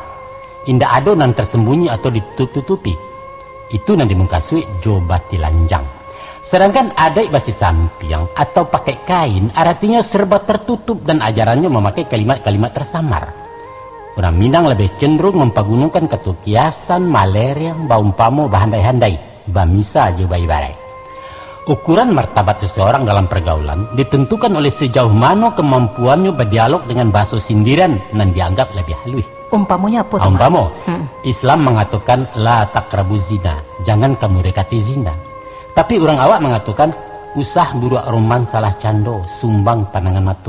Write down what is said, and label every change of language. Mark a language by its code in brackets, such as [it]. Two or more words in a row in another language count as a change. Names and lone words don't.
[id] Indah ada nan tersembunyi atau ditutupi. Itu nan dimengkasui jobati lanjang. Sedangkan adat basi sampiang atau pakai kain artinya serba tertutup dan ajarannya memakai kalimat-kalimat tersamar. Orang Minang lebih cenderung mempergunakan kata kiasan, [min] maleriang, baumpamo, bahandai-handai, bamisa jo bayi-barai. [id] Ukuran martabat seseorang dalam pergaulan ditentukan oleh sejauh mana kemampuannya berdialog dengan bahasa sindiran dan dianggap lebih halus. Umpamanya apa? Umpama, Islam mengatakan [ar] لا تقربوا الزنا, [id] jangan kamu dekati zina. Tapi orang awak mengatakan [min] usah buruk roman salah cando, sumbang pandangan mata.